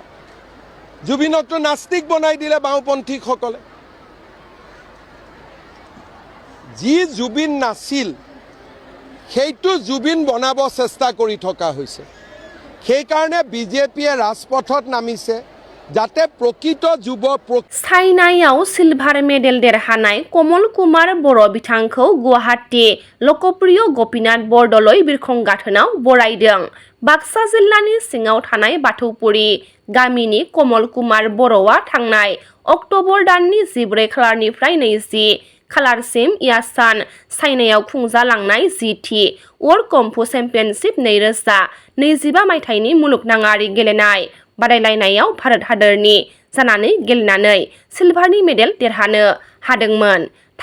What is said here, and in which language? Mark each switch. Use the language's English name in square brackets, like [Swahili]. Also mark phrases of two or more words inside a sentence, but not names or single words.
[Assamese] জুবিনকতো নাস্তিক বনাই দিলে বাওঁপন্থীসকলে। যি জুবিন নাছিল সেইটো জুবিন বনাব চেষ্টা কৰি থকা হৈছে। সেইকাৰণে বিজেপিয়ে ৰাজপথত নামিছে যাতে প্ৰকৃত যুৱ [Bodo] চাইনাयाव [English] silver medal [Bodo] देरहानाय कमल कुमार बर' बिथांखौ गुवाहाटी लकप्रिय गपिनाथ बरदलै बिरखं गाथोनाव बरायदों। बाक्सा जिल्लानि सिङाव थानाय बाथौपुरी गामिनि कमल कुमार बर'आ थांनाय अक्ट'बर दाननि 14 खालारनिफ्राय 20 खालारसिम यासान चाइनायाव खुंजालांनाय जिथि वर्ल्ड कंफु चेम्पियनशिप 2025 मायथाइनि मुलुगनाङारि गेलेनाय बादायलायनायाव भारत हादरनि जानानै गेलेनानै सिलभारनि मेडेल देरहानो हादोंमोन।